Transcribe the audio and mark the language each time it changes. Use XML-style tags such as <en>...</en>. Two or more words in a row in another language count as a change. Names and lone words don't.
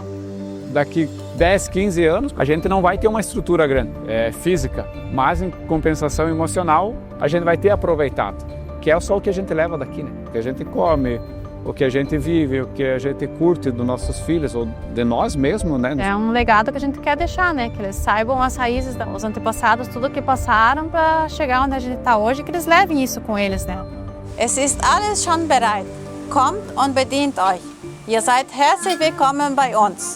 <pt>Daqui 10, 15 anos, a gente não vai ter uma estrutura grande, física, mas em compensação emocional, a gente vai ter aproveitado, que é só o que a gente leva daqui, né? Que a gente come, o que a gente vive, o que a gente curte dos nossos filhos ou de nós mesmos, né? É um legado que a gente quer deixar, né? Que eles saibam as raízes dos antepassados, tudo que passaram para chegar onde a gente está hoje, que eles levem isso com eles, né?</pt> <de>Es ist alles schon bereit. Kommt und bedient euch. Ihr seid herzlich willkommen bei uns.</de>